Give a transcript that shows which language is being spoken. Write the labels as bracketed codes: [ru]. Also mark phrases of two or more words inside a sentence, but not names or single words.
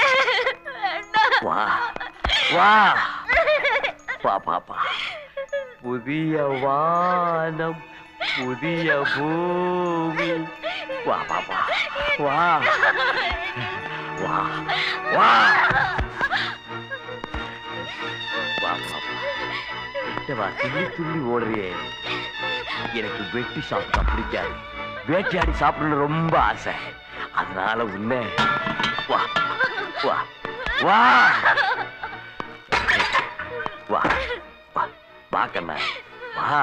[ml] വേണ്ട. വാ വാ വാ പാപ്പാ. പുതിയ വാനം, പുതിയ ഭൂമി. വാ പാപ്പാ, വാ വാ വാ. [ta] துள்ளி துள்ளி ஓடுறியே, எனக்கு வெட்டி சாப்பிட்டா பிடிக்காது. வேட்டையாடி சாப்பிடணும்னு ரொம்ப ஆசை. அதனால உன்னை வா வா வா வா வா வா கண்ணா வா.